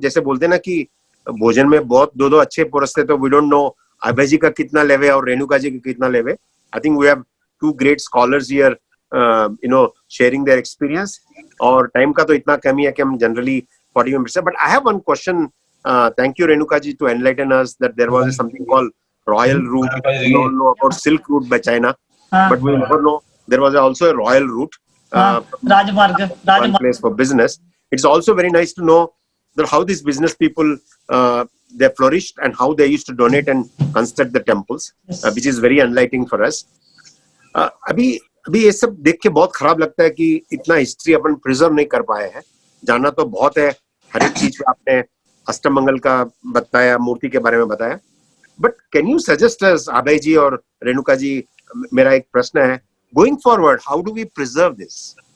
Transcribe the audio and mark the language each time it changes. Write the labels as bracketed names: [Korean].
[Hindi] जैसे बोलते हैं ना कि भोजन में बहुत दो अच्छे पुरुष थे, तो [English] we don't know [Hindi] अभय जी का कितना लेवे और रेणुका जी का कितना लेवे. [English] I think we have two great scholars here, sharing their experience. [Hindi] और टाइम का तो इतना कमी है कि हम जनरली 40 minutes है. [English] But I have one question. Thank you, Renuka ji, to enlighten us that there was something called royal route. We all know about Silk Route by China, but we never know there was also a royal route. One place for business. It's also very nice to know that how these business people they flourished and how they used to donate and construct the temples, which is very enlightening for us. [Hindi] अभी ये सब देख के बहुत खराब लगता है कि इतना हिस्ट्री अपन प्रिजर्व नहीं कर पाए हैं. जानना तो बहुत है, हर एक चीज पे आपने अष्टमंगल का बताया, मूर्ति के बारे में बताया, [English] but can you suggest us, [Hindi] अभय जी और रेणुका जी, मेरा एक प्रश्न है, [English] Going forward how do we preserve this?